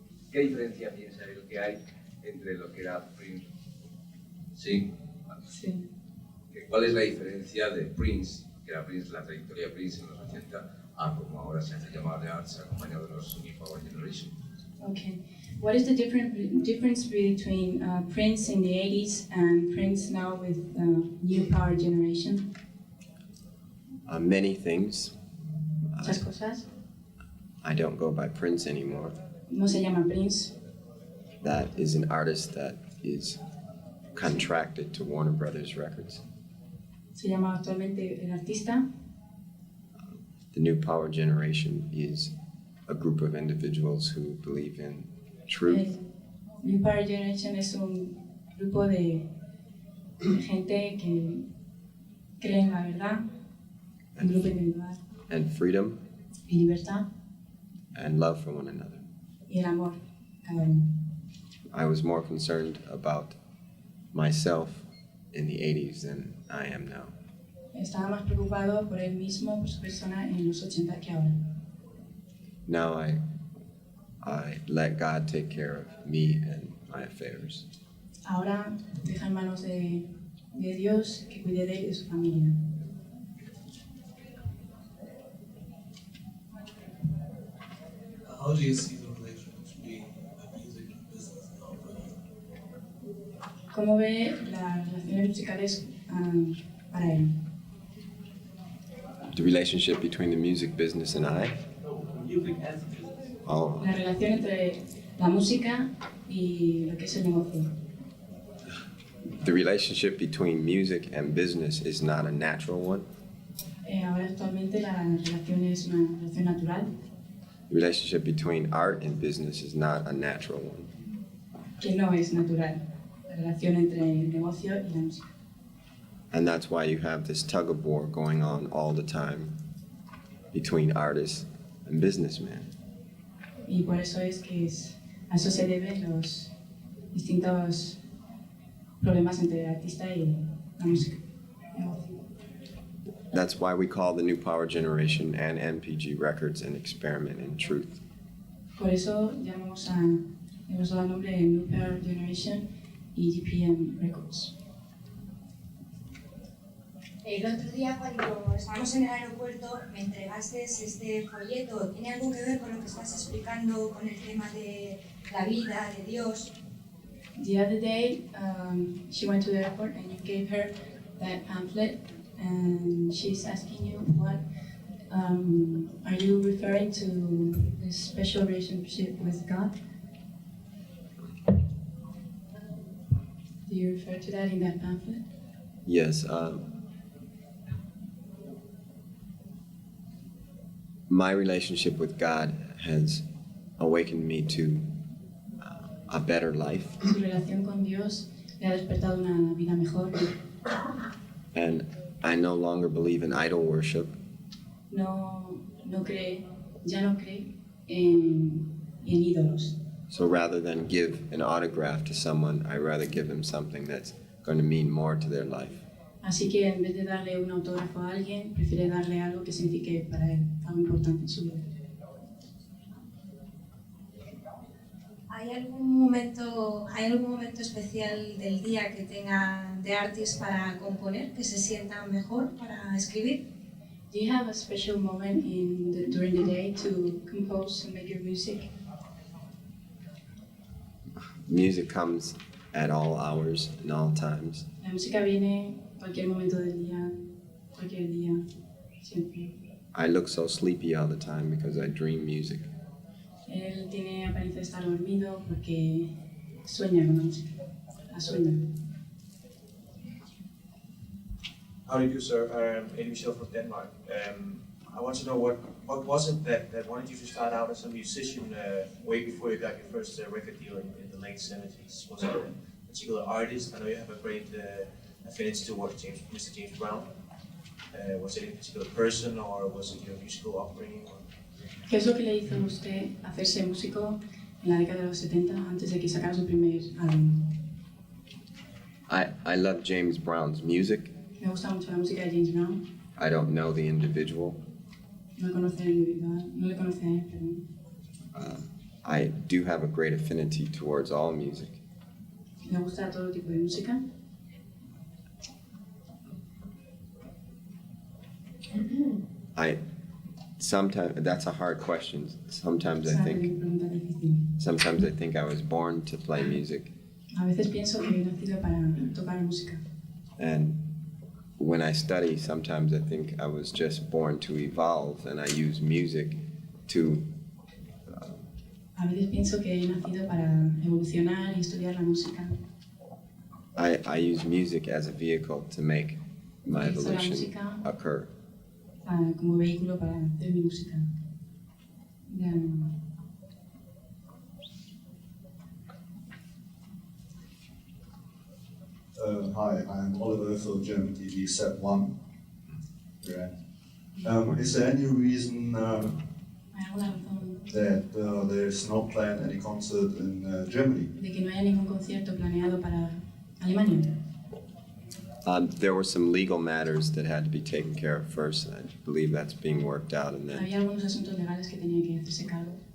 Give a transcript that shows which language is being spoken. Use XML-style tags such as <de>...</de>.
<es>¿Qué diferencia piensa él que hay entre lo que era Prince? Sí. Sí. ¿Cuál es la diferencia de Prince, que era Prince, la trayectoria de Prince en los 80, a como ahora se hace llamar de Arts, acompañado de los New Power Generation?</es> <en>Okay. What is the difference between Prince in the 80s and Prince now with New Power Generation? Many things.</en> <es>Muchas cosas.</es> <en>I don't go by Prince anymore.</en> <es>No se llama Prince.</es> <en>That is an artist that is contracted to Warner Brothers Records.</en> <es>Se llama actualmente el artista.</es> <en>The New Power Generation is a group of individuals who believe in truth,</en> <es>New Power Generation es un grupo de gente que cree en la verdad, un grupo individual,</es> <en>and freedom,</en> <es>y libertad</es> <en>and love for one another.</en> <es>y el amor cada uno.</es> <en>I was more concerned about myself in the 80s than I am now.</en> <es>Estaba más preocupado por él mismo, por su persona en los 80 que ahora.</es> <en>Now I let God take care of me and my affairs.</en> <es>Ahora deja en manos de Dios que cuide de él y de su familia.</es> <en>How do you see the relation between music and business now for you?</en> <es>¿Cómo ve las relaciones musicales para él?</es> <en>The relationship between the music business and I? Music as a business. Oh,</en> <es>La relación entre la música y lo que es el negocio.</es> <en>the relationship between music and business is not a natural one.</en> <es>Ahora actualmente la relación es una relación natural,</es> <en>The relationship between art and business is not a natural one.</en> <es>que no es natural. La relación entre el negocio y la música.</es> <en>And that's why you have this tug of war going on all the time between artists and businessmen.</en> <es>Y por eso es que a eso se deben los distintos problemas entre el artista y la música. Negocio.</es> <en>That's why we call the New Power Generation and NPG Records an experiment in truth.</en> <es>Por eso hemos dado el nombre de New Power Generation y GPM Records. El otro día, cuando estábamos en el aeropuerto, me entregaste este folleto. ¿Tiene algo que ver con lo que estás explicando con el tema de la vida, de Dios?</es> <en>The other day, she went to the airport and you gave her that pamphlet, and she's asking you what are you referring to this special relationship with God? Do you refer to that in that pamphlet? Yes, my relationship with God has awakened me to a better life.</en> <es>Su relación con Dios le ha despertado una vida mejor.</es> <en>And I no longer believe in idol worship.</en> <es>No cree, ya no cree en ídolos.</es> <en>So rather than give an autograph to someone, I'd rather give them something that's going to mean more to their life.</en> <es>Así que en vez de darle un autógrafo a alguien, prefiere darle algo que signifique para él algo importante en su vida. ¿Hay algún momento especial del día que tenga de artist para componer, que se sienta mejor para escribir?</es> <en>Do you have a special moment during the day to compose and make your music? Music comes at all hours and all times.</en> <es>La música viene cualquier momento del día, cualquier día, siempre.</es> <en>I look so sleepy all the time because I dream music.</en> <es>Él tiene apariencia de estar dormido porque sueña con la música, la sueña.</es> <en>How do you do, sir? Eddie Michel from Denmark. I want to know what was it that wanted you to start out as a musician way before you got your first record deal in the late 70s? Was it a particular artist? I know you have a great affinity towards Mr. James Brown. Was it a particular person, or was it your musical upbringing?</en> <es>¿Qué es lo que le hizo a usted hacerse músico en la década de los 70 antes de que sacara su primer álbum?</es> <en>I love James Brown's music.</en> <es>Me gusta mucho la música de James Brown.</es> <en>I don't know the individual.</en> <es>No conoce al individual, no le conoce a él, perdón.</es> <en>I do have a great affinity towards all music.</en> <es>Me gusta todo tipo de música.</es> <en>Sometimes that's a hard question. Sometimes I</en> <es>Esa es</es> <en>think</en> <es>una pregunta difícil.</es> <en>I was born to play music,</en> <es>A veces pienso que he nacido para tocar música.</es> <en>and when I study, sometimes I think I was just born to evolve, and I use music to</en> <es>A veces pienso que he nacido para evolucionar y estudiar la música.</es> <en>I use music as a vehicle to make my</en> <es>Utilizo la</es> <en>evolution</en> <es>música</es> <en>occur.</en> <es>como vehículo para hacer mi música. Ya,</es> <en>Hi, I'm Oliver from German TV Set 1. Right. Is there any reason</en> <es>¿hay alguna razón</es> <en>that there's not planned any concert in Germany?</en> <es>de que no haya ningún concierto planeado para Alemania?</es> <en>There were some legal matters that had to be taken care of first, and I believe that's being worked out. And then</en> <es>Había algunos asuntos legales que tenía que hacerse cargo.</es>